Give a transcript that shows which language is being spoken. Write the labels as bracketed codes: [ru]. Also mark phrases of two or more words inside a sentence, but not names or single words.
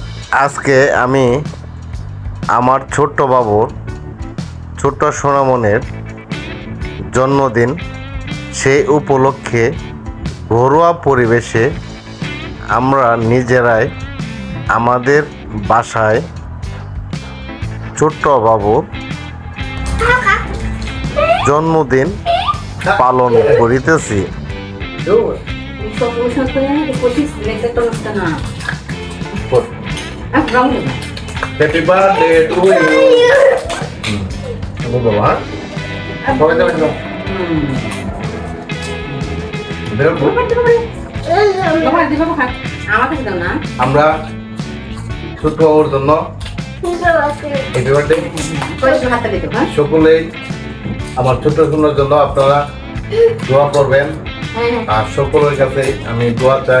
[bn] আজকে আমি আমার ছোট্ট বাবুর ছোট্ট সোনামনের জন্মদিন, সেই উপলক্ষে ঘরোয়া পরিবেশে আমরা নিজেরাই আমাদের বাসায় ছোট্ট বাবুর জন্মদিন পালন করিতেছি। [en] Happy birthday to you. Bawa. Bawa itu dong. [bn] আমরা ছোট ওর জন্য [en] happy birthday [bn] সকলেই আমার ছোট সোনার জন্য আপনারা দোয়া করবেন, আর সকলের কাছে আমি দোয়া চাই।